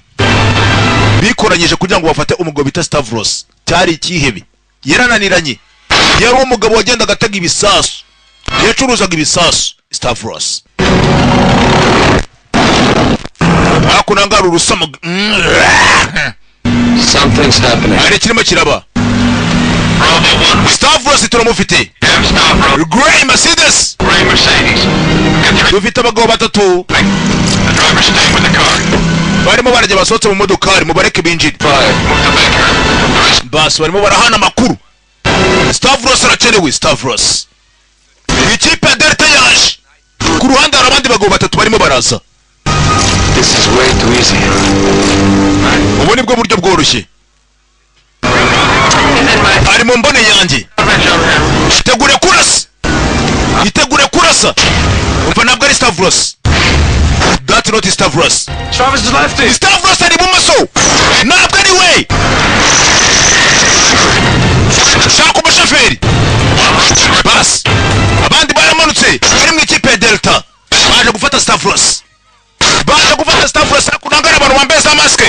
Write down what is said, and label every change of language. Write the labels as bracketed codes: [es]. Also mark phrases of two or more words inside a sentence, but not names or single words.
[rw] Bikoranyije kugira ngo bafate umugabo bita Stavros. Cyari ikihebe. Yarananiranye. Yari umugabo wagenda agatega ibisasu. Yacuruzaga ibisasu. Stavros. Hakunanga urusamo. [en] Something's happening. [rw] Ari kirimo kiraba. Stavros turamufite. [en] Gray Mercedes. Gray Mercedes. [rw] Dufite abagabo batatu. [en] The driver's staying with the car. [rw] Barimo barajya basohotse mu modokari mubareke binjire. [en] Fire. Move the back here. [rw] Bas barimo barahana amakuru. Stavros arakenewe. Stavros ikipe ya Delta yaje ku ruhande hari abandi bagabo batatu barimo baraza. [en] This is way too easy. [rw] Ubu nibwo buryo bworoshye. Ari mu mbone yanjye. Itegure kurasa. Itegure kurasa. Umva ntabwo ari Stavros. [en] That's not Stavros. Travis is lefty. [rw] Stavros ari bumoso. Ntabwo ari we. Shaka umushoferi. Bas. Abandi baramanutse. Bari mu ikipe ya Delta. Baje gufata Stavros. Baje gufata Stavros kunangara abantu bambaye za maske.